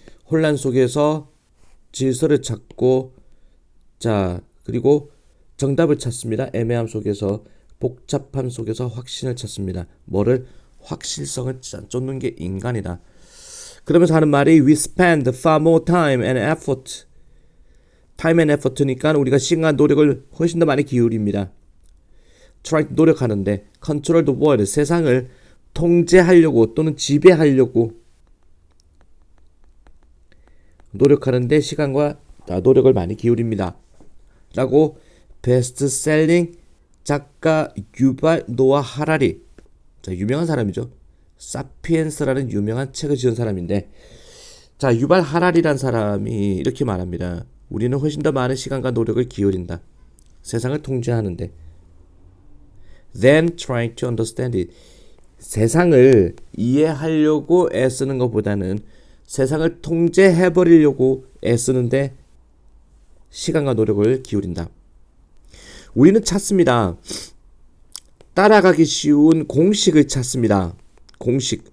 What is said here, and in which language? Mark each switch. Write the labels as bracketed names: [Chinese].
[Korean] 혼란 속에서 질서를 찾고 자 그리고 정답을 찾습니다. 애매함 속에서 복잡함 속에서 확신을 찾습니다. 뭐를? 확실성을 쫓는 게 인간이다. 그러면서 하는 말이 [English] We spend far more time and effort. time and effort [Korean] 니까 우리가 시간과 노력을 훨씬 더 많이 기울입니다. try 노력하는데 [English] control the world [Korean] 세상을 통제하려고 또는 지배하려고 노력하는데 시간과 노력을 많이 기울입니다. 라고 베스트셀링 작가 유발 노아 하라리 자 유명한 사람이죠. 사피엔스라는 유명한 책을 지은 사람인데 자 유발 하라리란 사람이 이렇게 말합니다. 우리는 훨씬 더 많은 시간과 노력을 기울인다. 세상을 통제하는데 [English] than trying to understand it. [Korean] 세상을 이해하려고 애쓰는 것보다는 세상을 통제해버리려고 애쓰는데 시간과 노력을 기울인다. 우리는 찾습니다. 따라가기 쉬운 공식을 찾습니다. 공식.